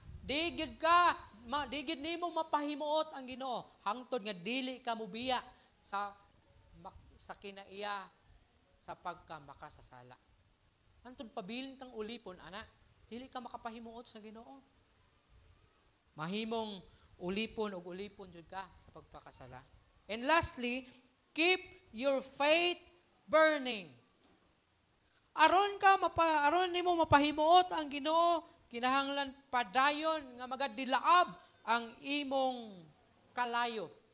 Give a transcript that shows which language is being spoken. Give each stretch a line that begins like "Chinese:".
Cebuano: Di gid nimo mapahimuot ang Ginoo hangtod nga dili ka mubiya sa kinaiya sa pagka makasasala. Hangtod pabilin kang ulipon ana, dili ka makapahimuot sa Ginoo. Mahimong ulipon jud ka sa pagpakasala.
English: And lastly, keep your faith burning.
Cebuano: Aron nimo mapahimuot ang Ginoo, kinahanglan padayon nga magadilaab ang imong kalayo.